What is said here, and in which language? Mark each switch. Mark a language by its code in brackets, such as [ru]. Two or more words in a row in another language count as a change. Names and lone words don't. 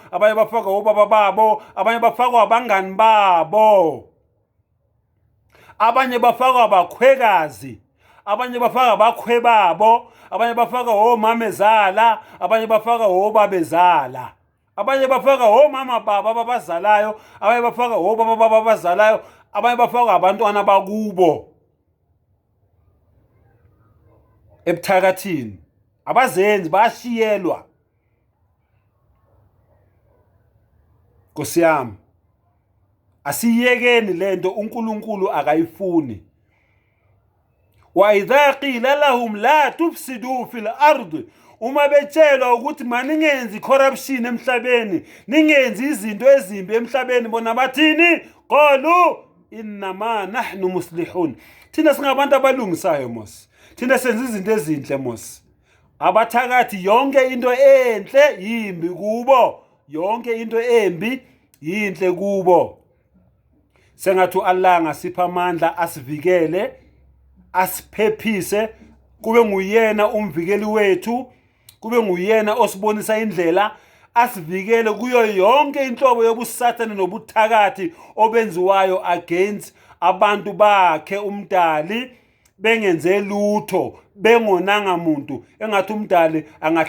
[zu] abanye bafaka obaba babo, abanye bafaka abangani babo, abanye bafaka abakhwekazi, abanye bafaka abakhwebabo, abanye bafaka omamezala, abanye bafaka obabezala, abanye bafaka omama baba ababazalayo, abanye bafaka obaba baba abazalayo, abanye bafaka abantwana bakubo ebuthakathini. Abazenzi bashiyelwa. Nkosi yami, asiyekeni lento uNkulunkulu akayifuni. [ar] وإذا قيل لهم لا تفسدوا في الأرض, [zu] uma betshelwa ukuthi maningenzi corruption emhlabeni, ningenzi izinto ezimbi emhlabeni, bona bathini? [ar] قالوا إنما نحن مصلحون. [zu] Thina singabantu abalungisayo mos, thina senza izinto ezinhle mos. Abathakathi yonke into enhle yimbi kubo, yonke into embi yinhle kubo. Sengathi Allah ngasipha amandla asivikele, asiphephise, kube nguyena umvikeli wethu, kube nguyena osibonisa indlela, asivikele kuyo yonke inhlobo yobusathane nobuthakathi obenziwayo against abantu bakhe umdali, bengenze lutho, bengonanga muntu, engathi umdali